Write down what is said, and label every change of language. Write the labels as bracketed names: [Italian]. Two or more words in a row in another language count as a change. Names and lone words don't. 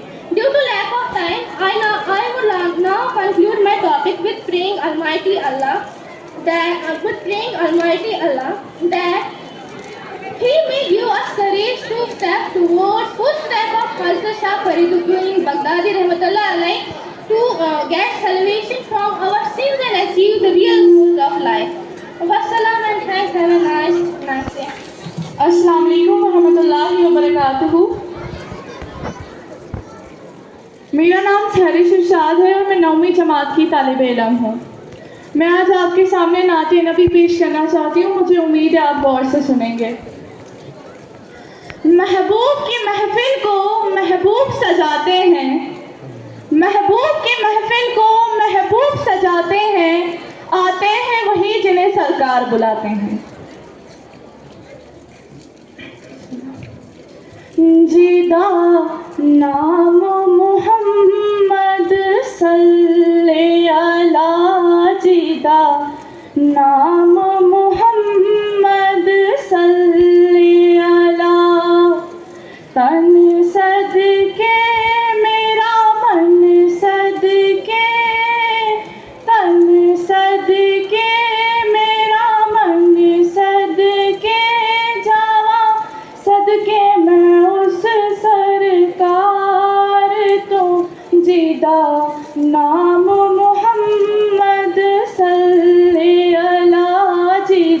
[English] Due to lack of time, I would now conclude my topic with praying Almighty Allah that He may give us courage to step towards footsteps of Hazrat Shah Fariduddin Baghdadi [Arabic] رحمة الله عليه [English] to get salvation from our sins and achieve the real goals of life. Wassalam and thanks. Have a nice day. [Arabic] السلام عليكم ورحمة الله وبركاته. [Urdu] میرا نام سحرش ارشاد ہے اور میں 9ویں جماعت کی طالب علم ہوں. میں آج آپ کے سامنے نعت نبی پیش کرنا چاہتی ہوں. مجھے امید ہے آپ غور سے سنیں گے۔ محبوب کی محفل کو محبوب سجاتے ہیں، محبوب کی محفل کو محبوب سجاتے ہیں، آتے ہیں وہی جنہیں سرکار بلاتے ہیں. [Punjabi] جیدا نام محمد صلے علیٰ, جیدا نام محمد صلے علیٰ, تن صدقے میرا من صدقے، تن صدقے میرا من صدقے جاواں، صدقے میں اس سرکار تو، جیدا نام محمد صلے علیٰ,